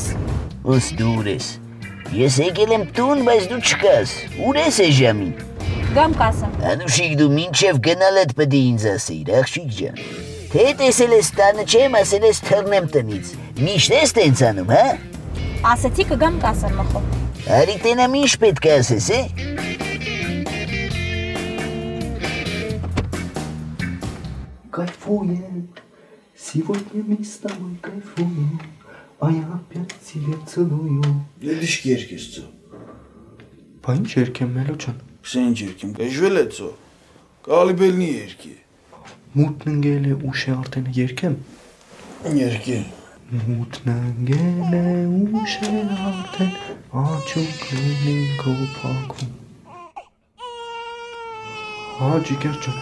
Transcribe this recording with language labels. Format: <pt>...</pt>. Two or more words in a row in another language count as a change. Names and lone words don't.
<hy>Ոնց դու ուր ես։ Ես եկել եմ տուն, բայց դու չկաս։ Ուր ես է ժամին։ Գամ կասեմ։ Անուշիկ դու մինչև գնալդ պետք է ինձ ասեիր, աղջիկ ջան։ Թե տեսել ես տանը չեմ, ասել ես թռնեմ տնից։ Միշտ ես տենց անում, հա։ Ասեցի կգամ կասեմ մխո։ Արի տենամ ինչ պետք է ասես, է։</hy> <ru>Кайфуем, сегодня мы с тобой кайфуем, а я опять тебя целую.</ru> <hy>Ելիշ երկես ծո։ Բա ինչ երկեմ Մելո ջան։ Ինչ երկեմ, գժվել է ծո։ Կալիբելնի երկի։ Մութն ընկել է ուշ է արդեն երկեմ։ Երկի։ Մութն ընկել է ուշ է արդեն աչուկներն են կոփակվում։ Հա ջիգեր ջան։</hy>